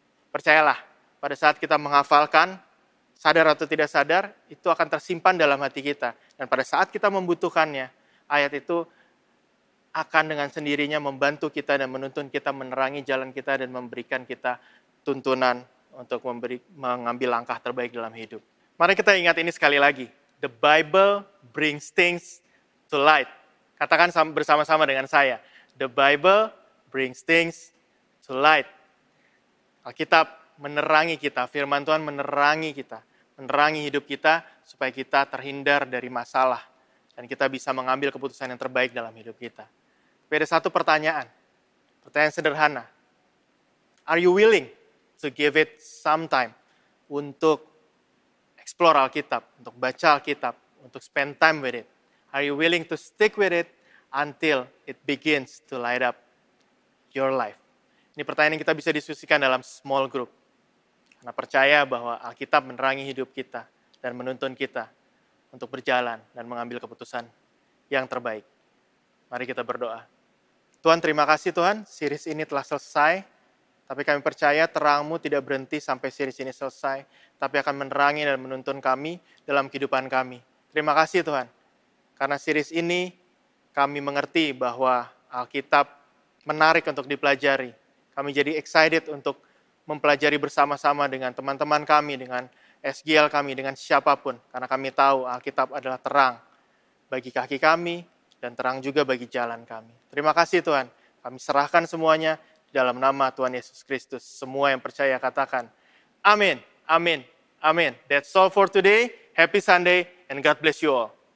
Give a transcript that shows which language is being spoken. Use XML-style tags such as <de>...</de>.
<id>Percayalah, pada saat kita menghafalkan, sadar atau tidak sadar, itu akan tersimpan dalam hati kita. Dan pada saat kita membutuhkannya, ayat itu akan dengan sendirinya membantu kita dan menuntun kita, menerangi jalan kita dan memberikan kita tuntunan untuk mengambil langkah terbaik dalam hidup. Mari kita ingat ini sekali lagi.</id> <en>The Bible brings things to light.</en> <id>Katakan bersama-sama dengan saya.</id> <en>The Bible brings things to light.</en> <id>Alkitab menerangi kita, firman Tuhan menerangi kita, menerangi hidup kita supaya kita terhindar dari masalah dan kita bisa mengambil keputusan yang terbaik dalam hidup kita. Tapi ada satu pertanyaan sederhana.</id> <en>Are you willing to give it some time untuk explore Alkitab,</en> <id>untuk baca Alkitab, untuk</id> <en>spend time with it? Are you willing to stick with it until it begins to light up your life?</en> <id>Ini pertanyaan yang kita bisa diskusikan dalam small group. Karena percaya bahwa Alkitab menerangi hidup kita dan menuntun kita untuk berjalan dan mengambil keputusan yang terbaik. Mari kita berdoa. Tuhan, terima kasih Tuhan, series ini telah selesai. Tapi kami percaya terang-Mu tidak berhenti sampai series ini selesai, tapi akan menerangi dan menuntun kami dalam kehidupan kami. Terima kasih Tuhan, karena series ini kami mengerti bahwa Alkitab menarik untuk dipelajari. Kami jadi excited untuk mempelajari bersama-sama dengan teman-teman kami, dengan SGL kami, dengan siapapun. Karena kami tahu Alkitab adalah terang bagi kaki kami dan terang juga bagi jalan kami. Terima kasih Tuhan, kami serahkan semuanya dalam nama Tuhan Yesus Kristus. Semua yang percaya katakan, amin, amin, amin.</id> <en>That's all for today. Happy Sunday and God bless you all.</en>